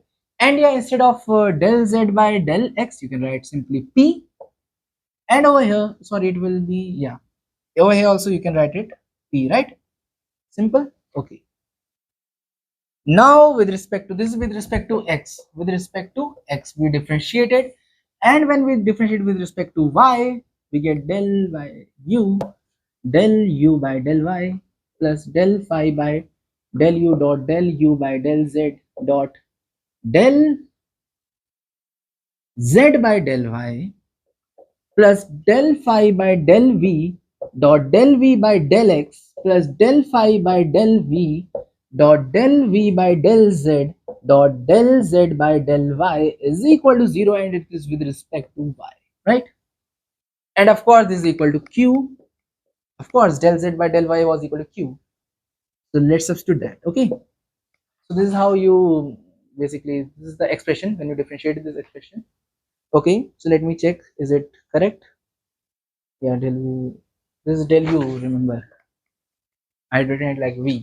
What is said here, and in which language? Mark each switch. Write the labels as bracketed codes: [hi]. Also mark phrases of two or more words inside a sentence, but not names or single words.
[en] And yeah, instead of del z by del x, you can write simply p, and over here, sorry, it will be, yeah, over here also you can write it p, right? Simple. Okay, now with respect to this, with respect to x, we differentiated, and when we differentiate with respect to y, we get del by u, del u by del y plus del phi by del u dot del u by del z dot del z by del y plus del phi by del v dot del v by del x plus del phi by del v dot del v by del z dot del z by del y is equal to 0, and it is with respect to y, right? And of course this is equal to q. Of course del z by del y was equal to q, so let's substitute that. Okay, so this is how you basically, this is the expression when you differentiate this expression. Okay, so let me check, is it correct? Yeah, del u, this is del u, remember I had written it like v.